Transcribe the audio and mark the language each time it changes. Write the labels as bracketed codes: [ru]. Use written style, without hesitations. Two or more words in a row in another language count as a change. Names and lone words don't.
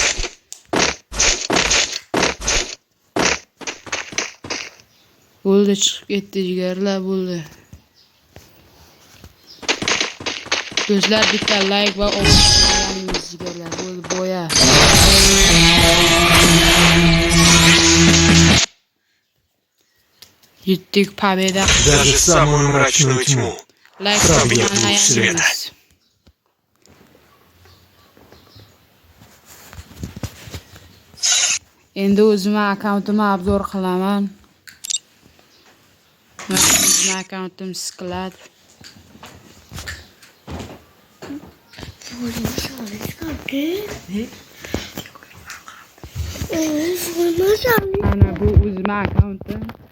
[uz] Bo'ldi, chiqib ketdi jigarlar, bo'ldi. Do'stlar, bitta like va obuna qilamiz jigarlar. Bo'ldi, boya. Yetdik победа. [ru] Даже самую мрачную тьму пробьет луч света. [uz] Endi o'zimning akkauntimni obzor qilaman. O'zimning akkauntim Sklad. Ana bu o'zimning akkauntim.